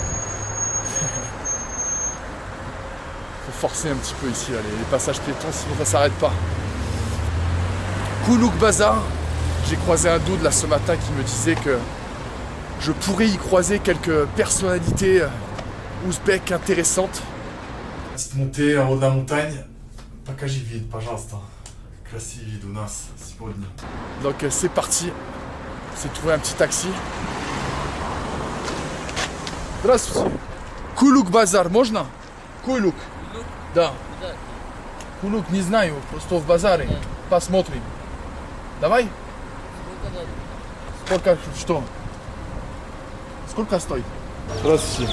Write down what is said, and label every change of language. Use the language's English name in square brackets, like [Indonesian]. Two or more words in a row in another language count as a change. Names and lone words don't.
[French] Faut forcer un petit peu ici là, les passages piétons, sinon ça s'arrête pas. Koulouk Bazar. J'ai croisé un dude là ce matin qui me disait que je pourrais y croiser quelques personnalités ouzbèques intéressantes. Petite montée en haut de la montagne. [Russian] Покажи вид, пожалуйста. Красивый вид у нас сегодня. [French] Donc c'est parti. C'est trouver un petit taxi. [Russian] Здравствуйте. Кулук базар можно? Кулук. Да. Кулук не знаю, просто в базаре. Посмотрим. Давай. Сколько что? Сколько стоит? Здравствуйте.